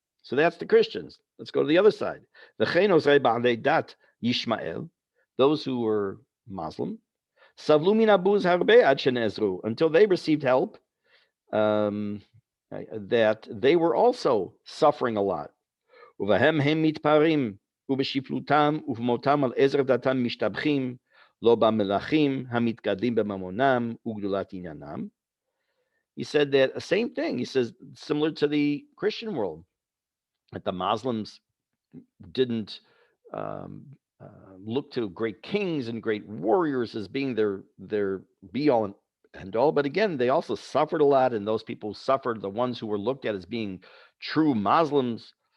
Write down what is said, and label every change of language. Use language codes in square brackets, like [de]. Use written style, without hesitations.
[en] So that's the Christians. Let's go to the other side. The Yishmael, those who were Muslim, until they received help that they were also suffering a lot. [he] ובהם הם מתפארים, ובשפלותם ובמותם על עזר דתם משתבחים, לא במלכים המתגדלים בממונם וגדולת עניינם. [en] He said that the same thing. He says, similar to the Christian world, that the Muslims didn't um, look to great kings and great warriors as being their be all and all. But again, they also suffered a lot, and those people suffered, the ones who were looked at as being true Muslims.